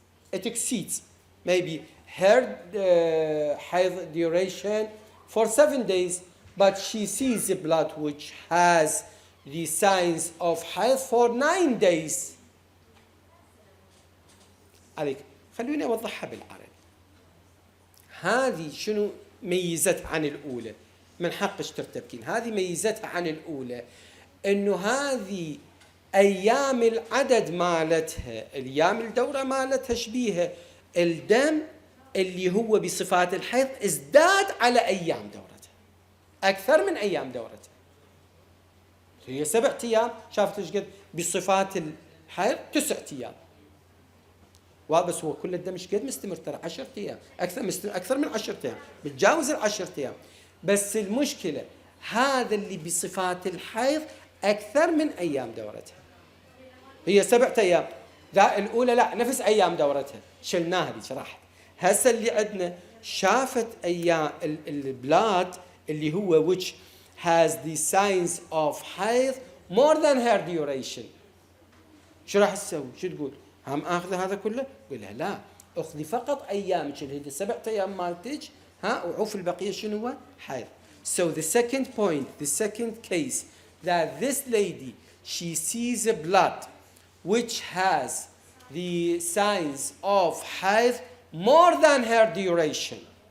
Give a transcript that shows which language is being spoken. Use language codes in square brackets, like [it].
[en] It exceeds maybe her hayd duration for 7 days, but she sees the blood which has the signs of hayd for 9 days. [ar] عليك خلوني أوضحها بالعربي. هذه شنو ميزتها عن الأولى؟ من حقش ترتبكين. هذه ميزتها عن الأولى إنه هذه أيام العدد مالتها، أيام الدورة مالتها شبيهة الدم اللي هو بصفات الحيض ازداد على أيام دورتها أكثر من أيام دورتها. هي 7 أيام، شافت ايش قد بصفات الحيض 9 أيام. وبس هو كل الدم ايش قد مستمر ترى 10 أيام، أكثر من 10 أيام، بتجاوز 10 أيام. بس المشكلة هذا اللي بصفات الحيض أكثر من أيام دورتها. هي 7 أيام، ذا الأولى لا نفس أيام دورتها، شلناها دي شرحت. هسه اللي عندنا شافت أيام البلاد اللي هو [en] which has the signs of hayd more than her duration. [ar] شو راح تسوي؟ شو تقول؟ هم آخذ هذا كله؟ قول لها لا، أخذي فقط أيامك اللي هي 7 أيام مالتك، وعوف البقية شنو هو؟ حيض. [en] So the second point, the second case, that this lady, she sees a blood which has the signs of hayd more than her duration.